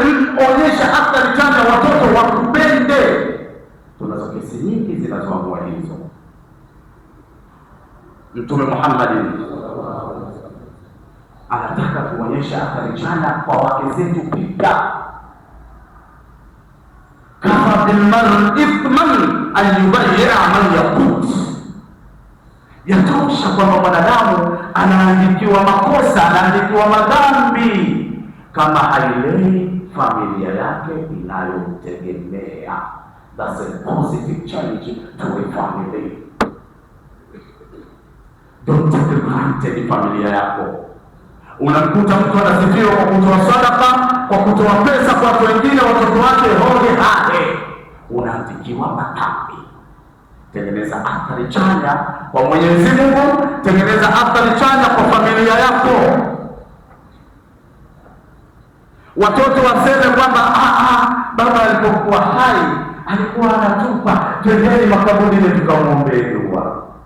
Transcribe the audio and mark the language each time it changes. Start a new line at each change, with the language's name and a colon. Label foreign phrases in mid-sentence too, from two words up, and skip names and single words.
Swahili: Onyesha athari chanya, watoto wakupende. Tunazo kesi nyingi zinazoamua hizo. Mtume Muhammad anataka kuonyesha athari chanya kwa wake zetu pia.
Arabic: كفى بالمرء إثما أن يضيع من يقوت.
Swahili: Yatosha kwamba mwanadamu anaandikiwa makosa, anaandikiwa madhambi kama hailei familia yake inayomtegemea.
English: That's a positive challenge to a family. Don't take it granted
Swahili: familia yako. Unamkuta mtu anasifiwa kwa kutoa sadaka, kwa kutoa pesa kwa watu wengine, watoto wake hoge hahe, unaandikiwa madhambi. Tengeneza athari chanya kwa Mwenyezi Mungu. Tengeneza athari chanya kwa familia yako. Watoto waseme kwamba baba alipokuwa hai alikuwa anatupa, twendeni makaburini tukamwombee dua.